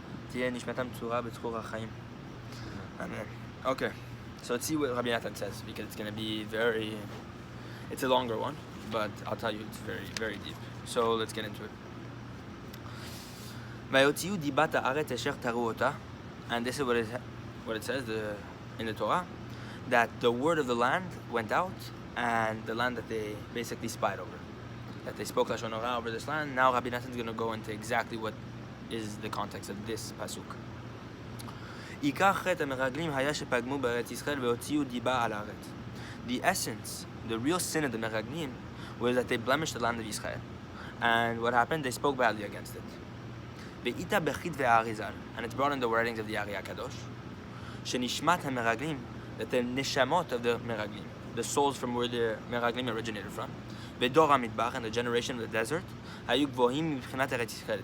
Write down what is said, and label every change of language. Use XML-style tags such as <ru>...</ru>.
<he>תהיה נשמתם צורה בצחור החיים.</he> <en>Amen. Okay, so let's see what Rabbi Nathan says, because it's going to be it's a longer one, but I'll tell you it's very deep. So let's get into it.</en> <he>ויוציאו דיבת הארץ אשר תראו אותה,</he> <en>and this is what it says in the Torah, that the word of the land went out, and the land that they basically spied over, that they spoke Lashon Hara over this land. Now Rabbi Nathan is going to go into exactly what is the context of this pasuk.</en> <he>עיקר חטא המרגלים היה שפגמו בארץ ישראל והוציאו דיבה על הארץ.</he> <en>The essence, the real sin of the Meraglim was that they blemished the land of Israel, and what happened? They spoke badly against it.</en> <he>ואיתה בחית והאריזל,</he> <en>and it's brought in the writings of the Ari Hakadosh,</en> <he>שנשמת המרגלים,</he> <en>that the neshamot of the Meraglim, the souls from where the Meraglim originated from,</en> <he>ודור המדבר,</he> <en>and the generation of the desert,</en> <he>היו גבוהים מבחינת ארץ ישראל.</he>